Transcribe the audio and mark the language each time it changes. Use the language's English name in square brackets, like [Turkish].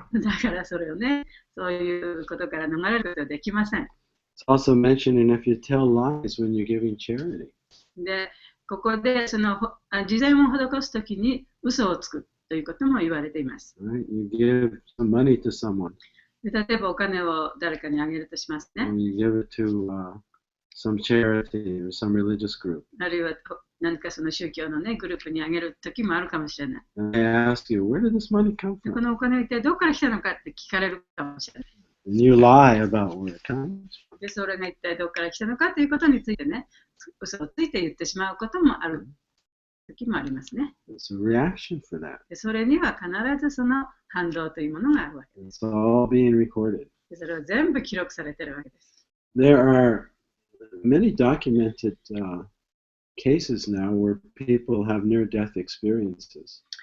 [Japanese] だからそれをね、そういうことから逃れることはできません。 [English] It's also mentioning if you tell lies when you're giving charity. [Japanese] で、ここでその慈善を施すときに嘘をつくということも言われています。 [English] Right? You give some money to someone, [Japanese] で例えばお金を誰かにあげるとしますね。 [English] or you give it to some charity or some religious group. [Japanese] あるいは何かその宗教のね、グループにあげるときもあるかもしれない。 [English] And they ask you, where did this money come [Japanese] でこ [English] from? [Japanese] のお金は一体どこから来たのかって聞かれるかもしれない。 [English] And you lie about where it comes from. [Japanese] で、それが一体どこから来たのかということについてね、嘘をついて言ってしまうこともある時もありますね。 [English] It's a reaction for that. [Japanese] でそれには必ずその反動というものがあるわけです。 [English] It's all being recorded. [Japanese] でそれは全部記録されているわけです。 [English] There are many documented cases now where people have near-death experiences.